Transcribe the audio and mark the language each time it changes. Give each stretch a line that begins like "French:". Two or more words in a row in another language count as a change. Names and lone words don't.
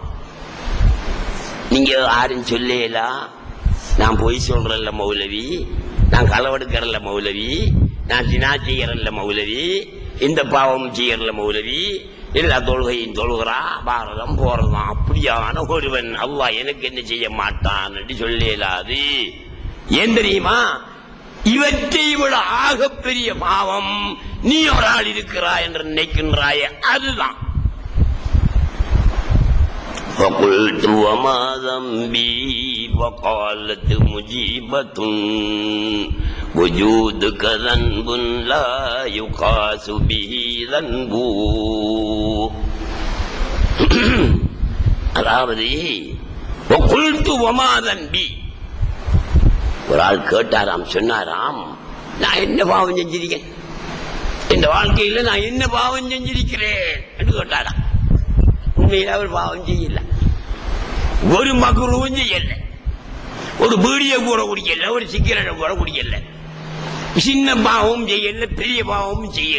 Tamil: நீங்க யாரும் சொல்லலாம், நான் பொய் சொல்றேன்ல மௌலவி, நான் களவெடுக்கிறல்ல மௌலவி, நான் தினா செய்யறல்ல மௌலவி, இந்த பாவம் செய்யறல மௌலவி, எல்லா தொழுகையும் தொழுகிறா, பாரதம் போறதான். அப்படியான ஒருவன் அல்லாஹ் எனக்கு என்ன செய்ய மாட்டான் என்று சொல்லலாது. ஏன் தெரியுமா? இவற்றை விட ஆகப்பெரிய பாவம் நீ ஒரு ஆள் இருக்கிறாய் என்று நினைக்கின்றாய, அதுதான்.
Arabic: فقلت وما ذنبي فقالت مجيبة وجودك ذنب لا يقاس به ذنب. அதாவது وقلت وما ذنبي,
Tamil: ஒரு ஆள் கேட்டாராம், சொன்னாராம், நான் என்ன பாவம் செஞ்சிருக்கேன் இந்த வாழ்க்கையில, நான் என்ன பாவம் செஞ்சிருக்கிறேன் என்று கேட்டாராம். உண்மையில அவர் பாவம் செய்யல, ஒரு மக்ரூவும் செய்யல, ஒரு பீடிய கூட குடிக்கல, ஒரு சிகரெட்டை கூட குடிக்கல, சின்ன பாவம் செய்யல, பெரிய பாவமும் செய்யல.